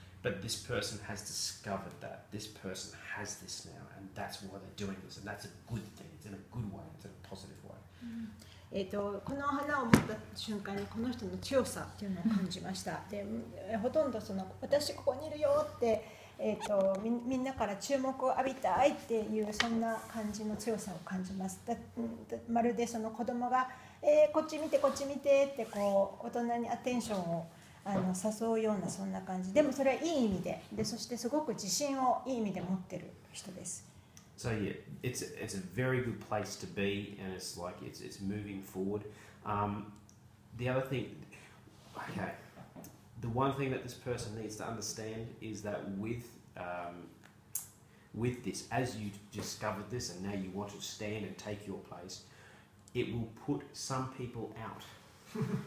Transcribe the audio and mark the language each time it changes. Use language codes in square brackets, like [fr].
[en] But this person has discovered that. This person has this now, and that's why they're doing this, and that's a good thing. It's in a good way. It's in a positive way. [ja] この花を持った瞬間にこの人の強さっていうのを感じました。で、ほとんど私ここにいるよって、みんなから注目を浴びたいっていうそんな感じの強さを感じます。まるでその子供が、こっち見てこっち見てってこう大人にアテンションを誘うようなそんな感じ。でもそれはいい意味で、そしてすごく自信をいい意味で持ってる人です。 [en] So yeah, it's a very good place to be, and it's like it's moving forward. The other thing, okay, the one thing that this person needs to understand is that with this, as you discovered this, and now you want to stand and take your place, it will put some people out.